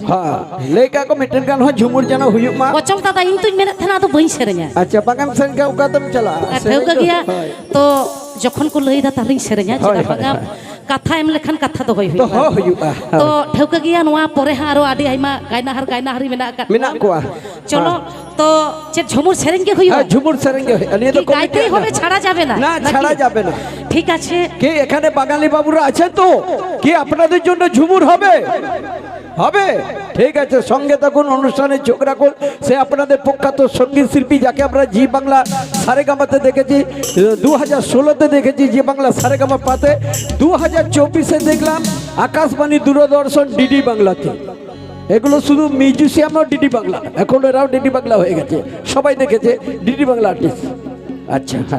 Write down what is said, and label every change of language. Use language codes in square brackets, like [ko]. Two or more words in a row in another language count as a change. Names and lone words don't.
[sat] ᱦᱮᱸ ᱞᱟᱹᱭ ᱠᱟᱜ ᱠᱚ ᱢᱤᱫᱴᱮᱱ ᱜᱟᱱ ᱦᱚᱸ ঝুমুর ᱡᱮᱱᱚ ᱦᱩᱭᱩᱜ ᱢᱟ ᱚᱪᱚᱞ ᱫᱟᱫᱟ ᱤᱧ ᱛᱩᱧ ᱢᱮᱱᱮᱫ ᱛᱟᱦᱮᱱᱟ ᱟᱫᱚ ᱵᱟᱹᱧ ᱥᱮᱨᱮᱧᱟ ᱟᱪᱪᱷᱟ ᱵᱟᱝᱮᱢ ᱥᱮᱨᱮᱧ ᱠᱷᱟᱱ ᱚᱠᱟ ᱛᱮᱢ ᱪᱟᱞᱟᱜᱼᱟ ᱴᱷᱟᱹᱣᱠᱟᱹ ᱜᱮᱭᱟ ᱛᱚ ᱡᱚᱠᱷᱚᱱ ᱠᱚ ᱞᱟᱹᱭᱫᱟ ᱛᱟᱦᱞᱮᱧ ᱥᱮᱨᱮᱧᱟ ᱪᱮᱫᱟᱜ ᱵᱟᱝᱟ ᱠᱟᱛᱷᱟ ᱮᱢ ᱞᱮᱠᱷᱟᱱ ᱠᱟᱛᱷᱟ ᱫᱚᱦᱚᱭ ᱦᱩᱭᱩᱜᱼᱟ ᱛᱚ ᱴᱷᱟᱹᱣᱠᱟᱹ ᱜᱮᱭᱟ ᱱᱚᱣᱟ ᱯᱚᱨᱮ ᱦᱟᱸᱜ ᱟᱨᱚ ᱟᱹᱰᱤ ᱟᱭᱢᱟ গায়নাহারি ᱢᱮᱱᱟᱜ ᱟᱠᱟᱫ ᱢᱮᱱᱟᱜ ᱠᱚᱣᱟ [bn] চলো তো যে ঝুমুর সেরেন কে হইবা ঝুমুর সেরেন কে নিয়ে তো গাইতেই হবে ছাড়া যাবে না না ছাড়া যাবে না ঠিক আছে কে এখানে বাঙালি বাবুরা আছেন তো কি আপনাদের জন্য ঝুমুর হবে হবে ঠিক আছে সঙ্গে থাকুন অনুষ্ঠানে চোখ রাখুন সে আপনাদের প্রখ্যাত সঙ্গীত শিল্পী যাকে আমরা জি বাংলা সারেগামাতে দেখেছি 2016-তে দেখেছি জি বাংলা সারেগামা পাতে 2024-এ দেখলাম আকাশবাণী দূরদর্শন ডিডি বাংলাতে এগুলো শুধু মিউজিশিয়ামও ডিডি বাংলা এখন এরাও ডিডি বাংলা হয়ে গেছে সবাই দেখেছে ডিডি বাংলা আর্টিস্ট আচ্ছা হ্যাঁ